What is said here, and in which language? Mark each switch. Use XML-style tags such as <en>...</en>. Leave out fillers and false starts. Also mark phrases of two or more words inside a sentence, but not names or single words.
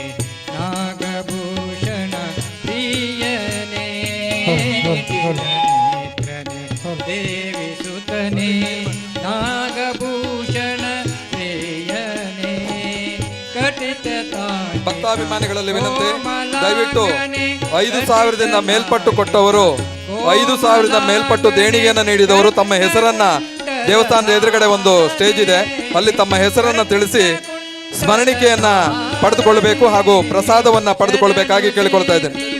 <kn>ನಾಗಭೂಷಣ ಪ್ರಿಯನೆ ನಿಟಿಲ ನೇತ್ರನೆ ದೇವಿ ಸುತನೆ ನಾಗಭೂಷಣ ಪ್ರಿಯನೆ ದೇವಾಭಿಮಾನಿಗಳಲ್ಲಿ ವಿನಂತಿ, ದಯವಿಟ್ಟು 5,000ದಿಂದ ಮೇಲ್ಪಟ್ಟು ಕೊಟ್ಟವರು, 5,000ದಿಂದ ಮೇಲ್ಪಟ್ಟು ದೇಣಿಗೆಯನ್ನು ನೀಡಿದವರು ತಮ್ಮ ಹೆಸರನ್ನ, ದೇವಸ್ಥಾನದ ಎದುರುಗಡೆ ಒಂದು ಸ್ಟೇಜ್ ಇದೆ, ಅಲ್ಲಿ ತಮ್ಮ ಹೆಸರನ್ನ ತಿಳಿಸಿ ಸ್ಮರಣಿಕೆಯನ್ನ ಪಡೆದುಕೊಳ್ಳಬೇಕು ಹಾಗೂ ಪ್ರಸಾದವನ್ನ ಪಡೆದುಕೊಳ್ಬೇಕಾಗಿ ಕೇಳಿಕೊಳ್ತಾ ಇದ್ದೇನೆ.</kn>